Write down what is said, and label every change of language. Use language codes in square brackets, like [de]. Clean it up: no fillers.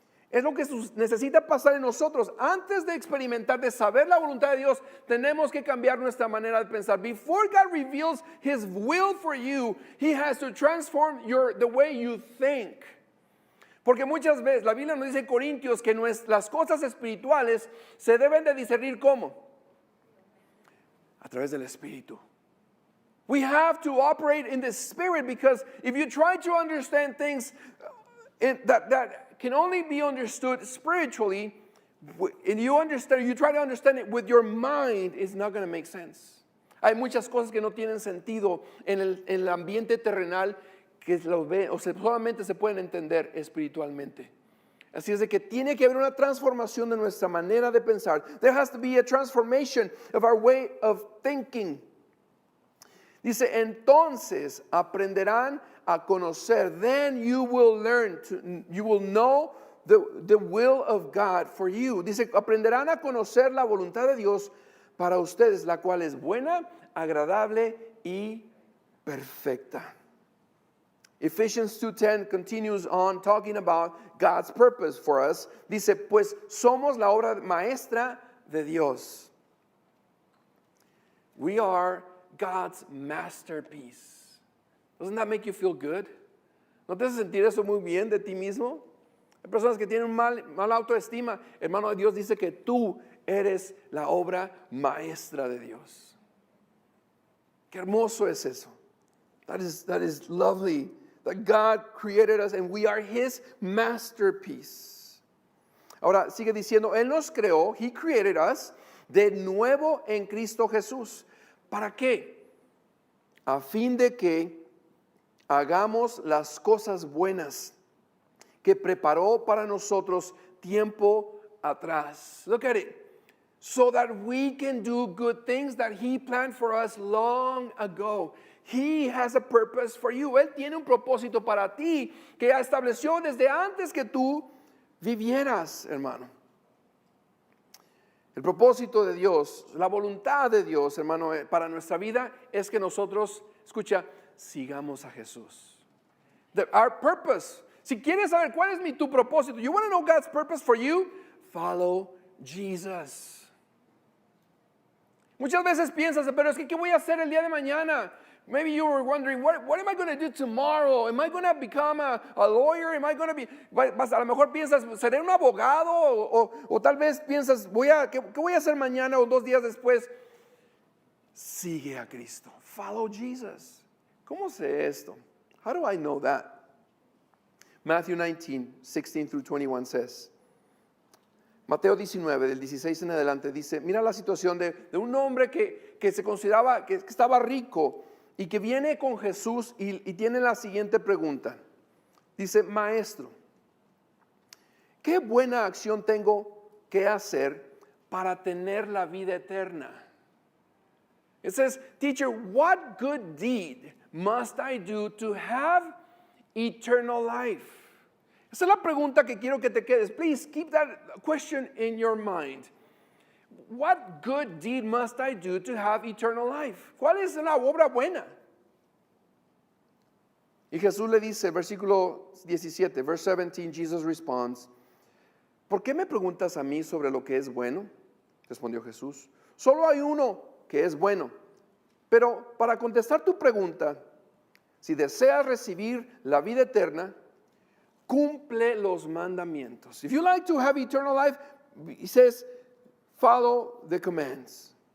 [es] Es lo que necesita pasar en nosotros. Antes de experimentar, de saber la voluntad de Dios, tenemos que cambiar nuestra manera de pensar. [en] Before God reveals His will for you, He has to transform the way you think. [es] Porque muchas veces, la Biblia nos dice en Corintios que las cosas espirituales se deben de discernir ¿cómo? A través del Espíritu. [en] We have to operate in the Spirit, because if you try to understand things that can only be understood spiritually, and you try to understand it with your mind, it's not going to make sense. [es] Hay muchas cosas que no tienen sentido en el ambiente terrenal que solamente se pueden entender espiritualmente. Así es de que tiene que haber una transformación de nuestra manera de pensar. [en] There has to be a transformation of our way of thinking. [es] Dice, entonces aprenderán a conocer. [en] Then you will know the will of God for you. [es] Dice, aprenderán a conocer la voluntad de Dios para ustedes, la cual es buena, agradable y perfecta. [en] Ephesians 2:10 continues on talking about God's purpose for us. [es] Dice, pues somos la obra maestra de Dios. [en] We are God's masterpiece. Doesn't that make you feel good? [es] ¿No te hace sentir eso muy bien de ti mismo? Hay personas que tienen mala autoestima. Hermano, Dios dice que tú eres la obra maestra de Dios. Qué hermoso es eso. [en] That is lovely. That God created us and we are His masterpiece. [es] Ahora sigue diciendo, Él nos creó, [en] He created us, [es] de nuevo en Cristo Jesús. ¿Para qué? A fin de que hagamos las cosas buenas que preparó para nosotros tiempo atrás. [en] Look at it. So that we can do good things that He planned for us long ago. He has a purpose for you. [es] Él tiene un propósito para ti que estableció desde antes que tú vivieras, hermano. El propósito de Dios, la voluntad de Dios, hermano, para nuestra vida es que nosotros, escucha, sigamos a Jesús. [en] Our purpose. [es] Si quieres saber cuál es tu propósito, [en] you want to know God's purpose for you? Follow Jesus. [es] Muchas veces piensas, pero es que ¿qué voy a hacer el día de mañana? [en] Maybe you were wondering, what am I going to do tomorrow? Am I going to become a lawyer? Am I going to be... [es] A lo mejor piensas, ¿seré un abogado? O tal vez piensas, ¿qué voy a hacer mañana o 2 días después? Sigue a Cristo. [en] Follow Jesus. [es] ¿Cómo sé esto? [en] How do I know that? Matthew 19:16 through 21 says, [es] Mateo 19, del 16 en adelante, dice, mira la situación de un hombre que se consideraba que estaba rico y que viene con Jesús y tiene la siguiente pregunta. Dice, maestro, ¿qué buena acción tengo que hacer para tener la vida eterna? [en] It says, teacher, what good deed must I do to have eternal life? [es] Esa es la pregunta que quiero que te quedes. [en] Please keep that question in your mind. what good deed must I do to have eternal life? [es] ¿Cuál es la obra buena? Y Jesús le dice, versículo 17, [en] verse 17, Jesus responds, [es] ¿por qué me preguntas a mí sobre lo que es bueno? Respondió Jesús, solo hay uno que es bueno. Pero para contestar tu pregunta, si deseas recibir la vida eterna, cumple los mandamientos. [en] If you like to have eternal life, he says, follow the commands.